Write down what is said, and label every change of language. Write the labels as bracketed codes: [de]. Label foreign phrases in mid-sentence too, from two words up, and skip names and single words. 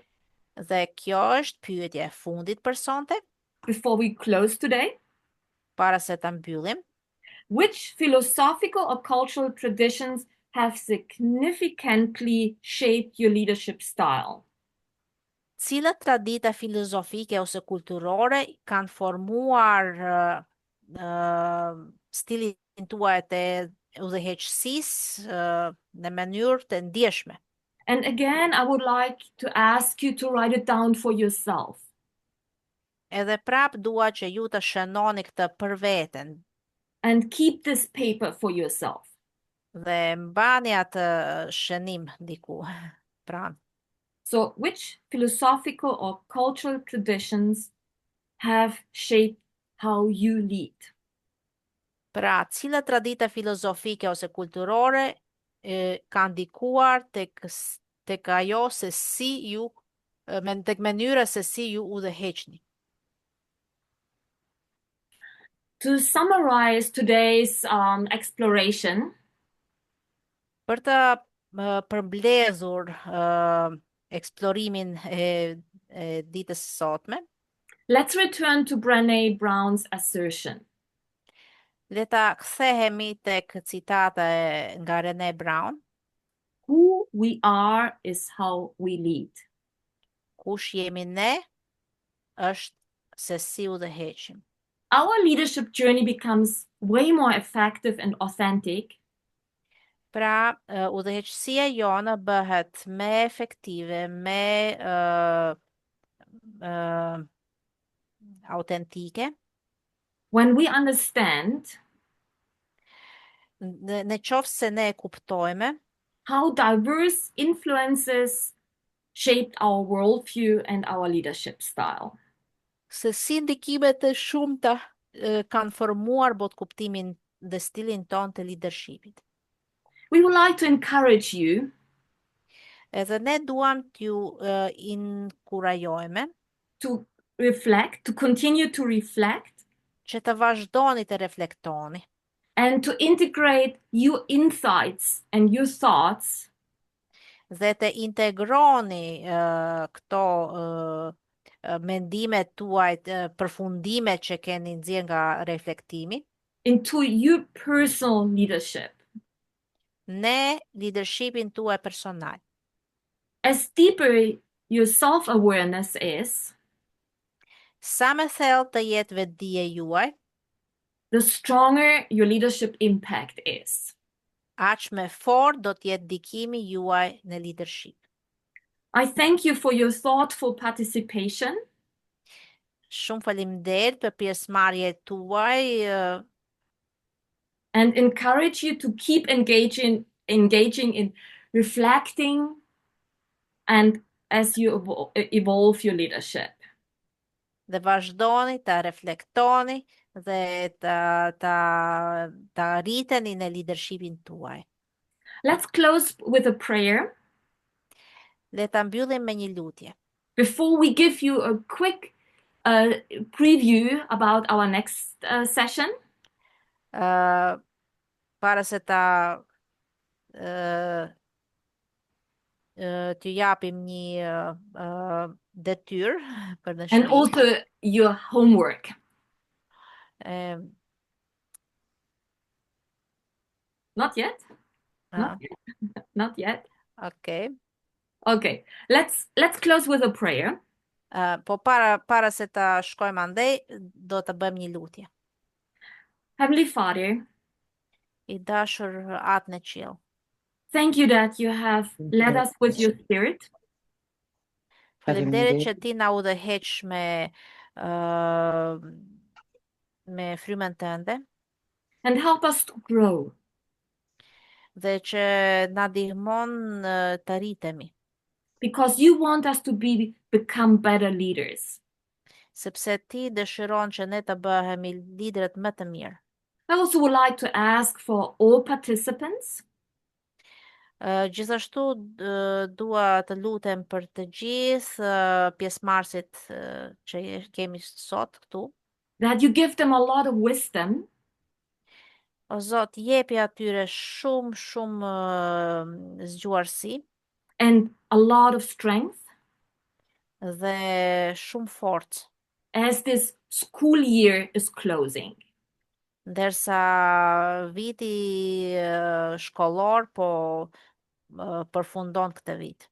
[sq] Dhe kjo është pyetja e fundit për sonte, [en] before we close today. [sq] para se ta mbyllim. [en] Which philosophical or cultural traditions have significantly shaped your leadership style? [sq] Cilat tradita filozofike ose kulturore kanë formuar stilin tuaj të udhëheqësisë në mënyrë të ndjeshme? [en] And again, I would like to ask you to write it down for yourself. [sq] Edhe prap dua që ju të shënoni këtë për veten [en] And keep this paper for yourself. [sq] dhe mbani atë shënim diku pranë. [en] So, which philosophical or cultural traditions have shaped how you lead? [sq] Pra, cilat tradita filozofike ose kulturore kanë ndikuar tek ajo se si ju tek mënyra se si ju udhëheqni. [en] To summarize today's exploration, [sq] Për të përmbledhur eksplorimin e ditës së sotme, [en] let's return to Brené Brown's assertion. [sq] le ta kthehemi tek citata nga Brené Brown. [en] Who we are is how we lead. [sq] Kush jemi ne është se si udhëheqim. [en] Our leadership journey becomes way more effective and authentic [sq] Pra, udhëheqësia jona bëhet më efektive, më autentike, [en] when we understand [sq] në qoftë se ne e kuptojmë [en] how diverse influences shaped our worldview and our leadership style. [sq] se si ndikimet e shumta kanë formuar botkuptimin dhe stilin ton të leadershipit. [en] We would like to encourage you [sq] Edhe ne duam t'ju inkurajojmë [en] to reflect, to continue to reflect, [sq] që të vazhdoni të reflektoni [en] and to integrate your insights and your thoughts [sq] dhe të integroni këto mendimet tuaj, përfundimet që keni nxjerr nga reflektimi [en] into your personal leadership. [sq] në leadershipin tuaj personal. [en] As deeper your self-awareness is, [sq] Sa më thellë të jetë vetdia juaj, [en] the stronger your leadership impact is. [sq] aq më fort do të jetë ndikimi juaj në leadership. [en] I thank you for your thoughtful participation. [sq] Shumë faleminderit për pjesëmarrjet tuaj [en] And encourage you to keep engaging in reflecting and as you evolve your leadership. [sq] Dhe vazhdoni ta reflektoni dhe ta rriteni në leadershipin tuaj. [en] Let's close with a prayer [sq] Le ta mbyllim me një lutje. [en] before we give you a quick preview about our next session. [sq] Uh, para se ta t'ju japim një detyrë për në [en] And [sq] shtëpi. [en] also your homework. Eh, Not yet? Not ah, yet. Not yet. okay. Okay. Let's close with a prayer. [sq] Po para se ta shkojmë andej, do të bëjmë një lutje. [en] Heavenly Father, [sq] I dashur atë në qiell. [en] thank you that you have led us with your spirit [sq] Faleminderit që ti na udhëheq me frymën tënde [en] and help us to grow [sq] dhe që na ndihmon të rritemi, [en] because you want us to become better leaders. [sq] sepse ti dëshiron që ne të bëhemi liderët më të mirë. [en] I also would like to ask for all participants [sq] Gjithashtu dua të lutem për të gjithë pjesëmarrësit që kemi sot këtu. [en] that you give them a lot of wisdom [sq] O Zot, jepi atyre shumë zgjuarsi [en] and a lot of strength [sq] dhe shumë forcë, [en] as this school year is closing. [sq] ndërsa viti shkollor po përfundon këtë vit.